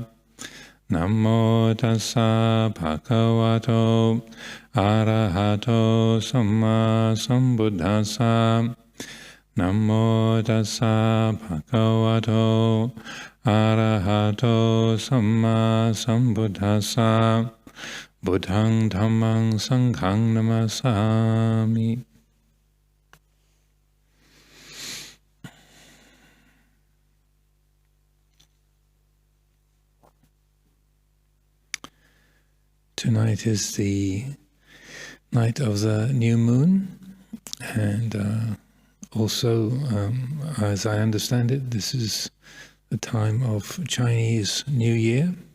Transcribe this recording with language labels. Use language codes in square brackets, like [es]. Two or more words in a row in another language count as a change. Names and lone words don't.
[pi] Namo tassa bhagavato arahato samma sambuddhassa. Namo tassa bhagavato arahato samma sambuddhassa. Buddhang Dhammang Sanghang Namasami. [en] Tonight is the night of the new moon, and also, as I understand it, this is the time of Chinese New Year.